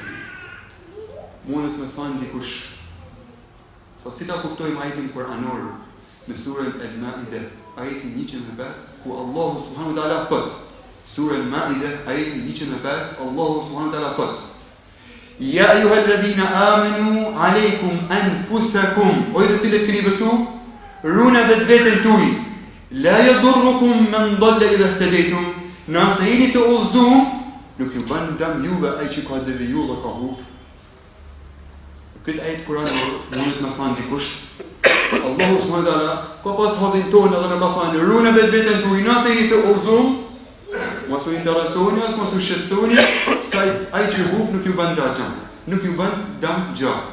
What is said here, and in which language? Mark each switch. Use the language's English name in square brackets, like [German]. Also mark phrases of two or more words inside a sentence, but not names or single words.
[Albanian] Mundet me thënë dikush, po si ta kuptojmë ajetin kuranor në surën Al-Maide, ajetin 105, ku Allahu [Arabic] سبحانه وتعالى [Albanian] thot, surën Al-Maide, ajetin 105, Allahu [Arabic] سبحانه وتعالى [Albanian] thot: [Arabic] يا أيها الذين آمنوا عليكم أنفسكم, [Albanian] o ju të cilët keni besu, runa vetveten tuaj, [Arabic] لا يضركم من ضل إذا اهتديتم, [Albanian] nëse jeni të udhëzuar, nuk ju bën dëm juve ai që ka deviju dhe ka hup. Këtë ajet Kur'an mundet me thënë dikush, Allahu [Arabic] سبحانه وتعالى [Albanian] ka pas hodhin tonë edhe me ka thënë runa vetveten tuaj, nëse jeni të udhëzuar, mos u interesoni, mos u shqetësoni, sa ai që hup nuk ju bën dëm, nuk ju bën dëm gjallë.